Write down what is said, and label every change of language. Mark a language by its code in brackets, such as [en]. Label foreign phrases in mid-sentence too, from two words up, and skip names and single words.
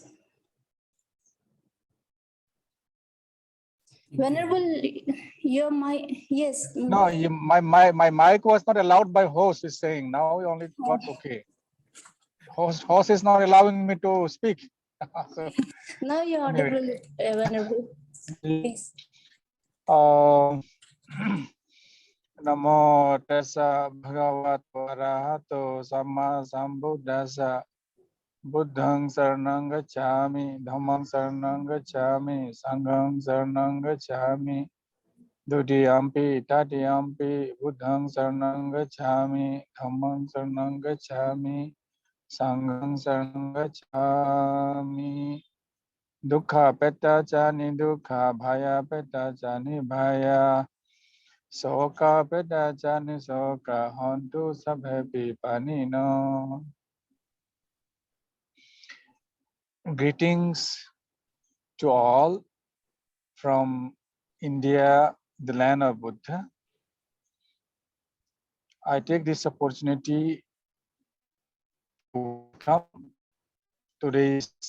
[en] Venerable, your mic, yes. No, my mic was not allowed by host, is saying. Now we only got okay. Host is not allowing me to speak. So, now you're audible, Venerable. Please. [pi] Namo tassa bhagavato arahato samma sambuddhassa buddhang saranang gacchami dhammang saranang gacchami sanghang saranang gacchami dutiyampi tatiyampi buddhang saranang gacchami dhammang saranang gacchami sanghang saranang gacchami dukkha petacani dukkha bhaya petacani bhaya Soka peda jani soka hontu sabhe panino. [en] Greetings to all from India, the land of Buddha. I take this opportunity to come today's